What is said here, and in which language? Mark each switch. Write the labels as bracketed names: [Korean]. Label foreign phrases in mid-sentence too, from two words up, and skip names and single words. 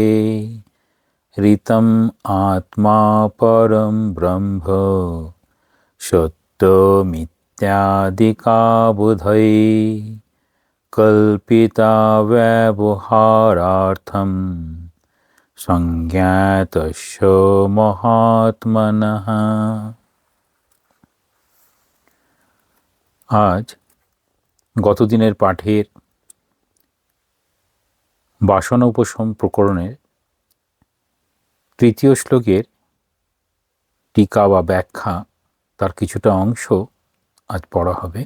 [Sanskrit] ऋतम् आत्मा परं ब्रह्म सत्यमित्यादिका बुधै कल्पिता व्यवहारार्थं संज्ञातस्य महात्मनः। [Bangla] আজ গতদিনের পাঠের বাসনা উপশম প্রকরণের তৃতীয় শ্লোকের টিকা বা ব্যাখ্যা তার কিছুটা অংশ আজ পড়া হবে।